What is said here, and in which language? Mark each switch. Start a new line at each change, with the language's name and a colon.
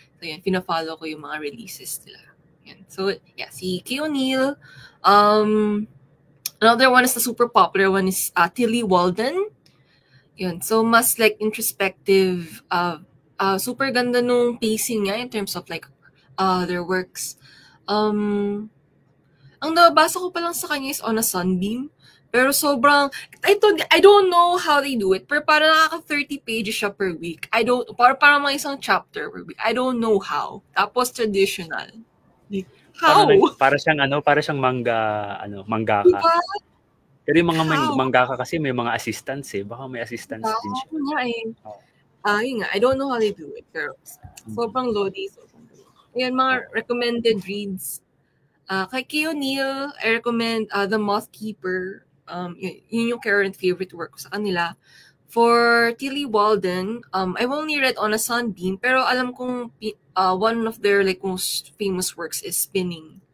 Filipino: So yan, pina-follow ko yung mga releases nila. Yan. So yeah, si Kay O'Neill.
English: Another one is the super popular one is Tilly Walden. Yun.
Filipino: So, mas like introspective. Super ganda nung pacing niya in terms of like their works. Ang nabasa ko pa lang sa kanya is On a Sunbeam. Pero sobrang, I don't know how they do it, pero parang nakaka 30 pages siya per week. Parang mga isang chapter per week. I don't know how. Tapos traditional. Like, how? Para siyang mangaka. Diba? Pero yung mga mangaka kasi may mga assistants eh. Baka may assistants din siya. Yun nga, I don't know how they do it. Pero sobrang lodi. Yan, mga recommended reads.
English: Kay Kay O'Neill, I recommend The Moth Keeper. Yun yung current favorite work ko sa kanila. For Tilly Walden, I've only read On a Sunbeam, pero alam kong one of their like most famous works is Spinning.